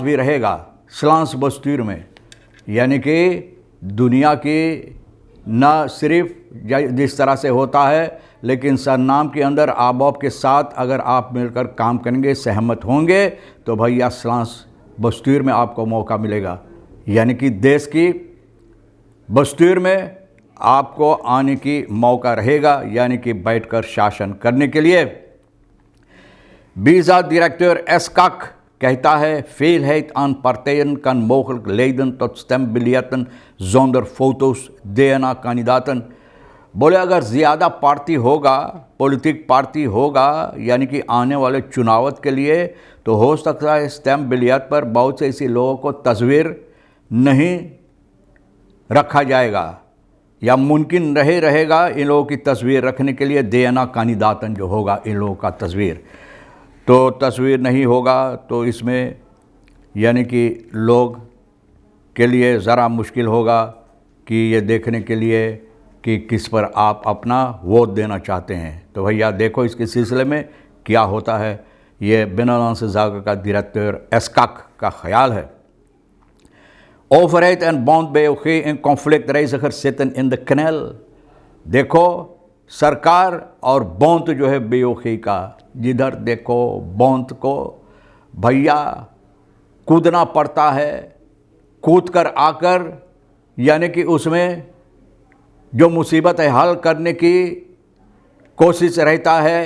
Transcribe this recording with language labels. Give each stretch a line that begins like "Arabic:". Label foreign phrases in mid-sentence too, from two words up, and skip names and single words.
Caribbean Hindustani: भी रहेगा
Dutch: 's lands bestuur
Caribbean Hindustani: में, यानी कि दुनिया की न सिर्फ जिस तरह से होता है, लेकिन सरनाम के अंदर आबॉप के साथ अगर आप मिलकर काम करेंगे, सहमत होंगे तो भैया
Dutch: 's lands bestuur
Caribbean Hindustani: में आपको मौका मिलेगा, यानी कि देश की बस्तूर में आपको आने की मौका रहेगा, यानी कि बैठकर शासन करने के लिए। वीज़ा डायरेक्टर एसकाक कहता है
Dutch: Veelheid aan partijen kan mogelijk leiden tot stembiljetten zonder foto's DNA-kandidaten।
Caribbean Hindustani: बोले अगर ज़्यादा पार्टी होगा, पॉलिटिक पार्टी होगा, यानी कि आने वाले चुनावत के लिए, तो हो सकता है स्टैम्प बिलियट पर बहुत से ऐसे लोगों को तस्वीर नहीं रखा जाएगा, या मुमकिन रहेगा इन लोगों की तस्वीर रखने के लिए DNA-kandidaten जो होगा इन लोगों का तस्वीर, तो तस्वीर नहीं होगा तो इसमें यानी कि लोग के लिए ज़रा मुश्किल होगा कि ये देखने के लिए कि किस पर आप अपना वोट देना चाहते हैं। तो भैया देखो इसके सिलसिले में क्या होता है। ये बिनालांस जागर का डायरेक्टर एसकाक का ख्याल है।
Dutch: Overheid en bond BOG in conflictreiziger zitten in de knel।
Caribbean Hindustani: देखो सरकार और बॉन्ड जो है BOG का, जिधर देखो बॉन्ड को भैया कूदना पड़ता है, कूद कर आकर यानी कि उसमें जो मुसीबत है हल करने की कोशिश रहता है।